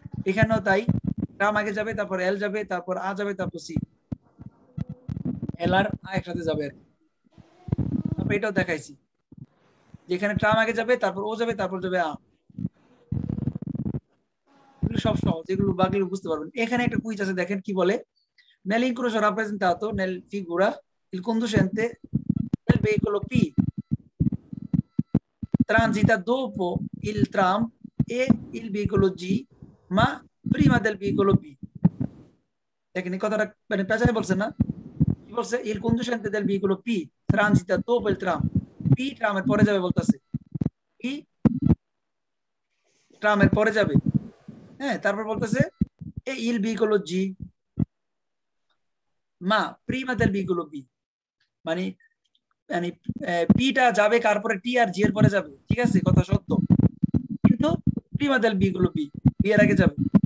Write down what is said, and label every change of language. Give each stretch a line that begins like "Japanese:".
Bangla: এখানেও তাই, ট্রাম আগে যাবে, তারপর এল যাবে, তারপর আ যাবে, তারপর সি, এল আর আ একসাথে যাবে। তারপর এটাও দেখাইছি, যেখানে ট্রাম আগে যাবে, তারপর ও যাবে, তারপর যাবে আ। এগুলো সব সহজ, এগুলো বাকিগুলো বুঝতে পারবেন। এখানে একটা কুইজ আছে, দেখেন কি বলে।
Italian: Nell'incrocio rappresentato nel figura il conducente del veicolo P transita dopo il tram e il veicolo G ma prima del veicolo B।
Bangla: দেখেন এই কথাটা মানে পেছনে বলছে না, কি বলছে?
Italian: il conducente del veicolo P transita dopo il tram,
Bangla: P ট্রামের পরে যাবে বলতেছে, P ট্রামের পরে যাবে, হ্যাঁ? তারপর বলতেছে
Italian: e il veicolo G
Bangla: মা প্রিমা
Italian: del veicolo B,
Bangla: মানে মানে পিটা যাবে কার পরে? টি আর জি এর পরে যাবে, ঠিক আছে? কথা সত্য, কিন্তু Prima
Italian: del veicolo B,
Bangla: B এর আগে যাবে।